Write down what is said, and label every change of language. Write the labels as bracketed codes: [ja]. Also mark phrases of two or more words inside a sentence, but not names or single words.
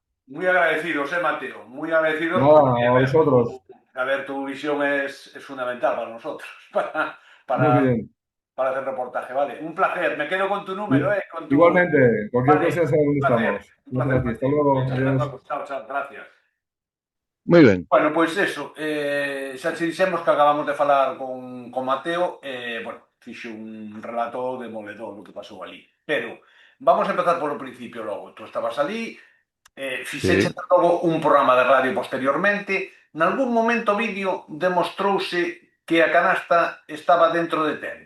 [es] Muy agradecidos, Mateo. Muy agradecidos. No, a vosotros. A ver, tu visión es fundamental para nosotros, Muy bien. para hacer reportaje, ¿vale? Un placer. Me quedo con tu número, ¿eh? Igualmente, cualquier cosa sabe dónde estamos. Un placer. Hasta luego. Adiós. Chao, gracias. [gl] Moi ben. Bueno, pois eso, xa te dixemos que acabamos de falar con Mateo, bueno, fixe un relato demoledor do que pasou ali, pero vamos a empezar polo principio logo. Tú estabas ali, fixeche logo un programa de radio posteriormente, nalgún momento vídeo demostrouse que a canasta estaba dentro de tempo.